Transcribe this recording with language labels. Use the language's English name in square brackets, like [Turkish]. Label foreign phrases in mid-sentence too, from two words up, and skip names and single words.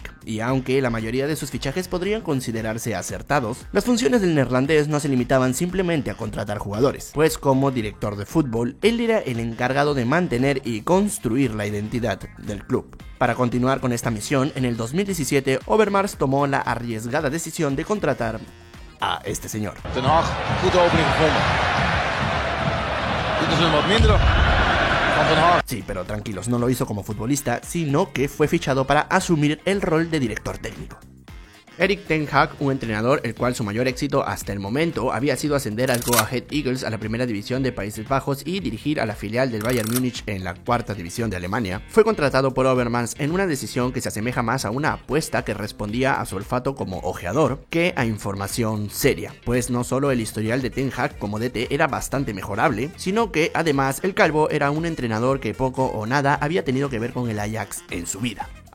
[Spanish] Y aunque la mayoría de sus fichajes podrían considerarse acertados, las funciones del neerlandés no se limitaban simplemente a contratar jugadores, pues como director de fútbol, él era el encargado de mantener y construir la identidad del club. Para continuar con esta misión, en el 2017, Overmars tomó la arriesgada decisión de contratar a este señor. [Dutch] Ten Hag, goede opening gevonden. Dit is een wat mindere van Ten Hag. [Spanish] Sí, pero tranquilos, no lo hizo como futbolista, sino que fue fichado para asumir el rol de director técnico. Erik ten Hag, un entrenador el cual su mayor éxito hasta el momento había sido ascender al Go Ahead Eagles a la primera división de Países Bajos y dirigir a la filial del Bayern Múnich en la cuarta división de Alemania, fue contratado por Overmars en una decisión que se asemeja más a una apuesta que respondía a su olfato como ojeador que a información seria, pues no solo el historial de ten Hag como DT era bastante mejorable, sino que además el calvo era un entrenador que poco o nada había tenido que ver con el Ajax en su vida.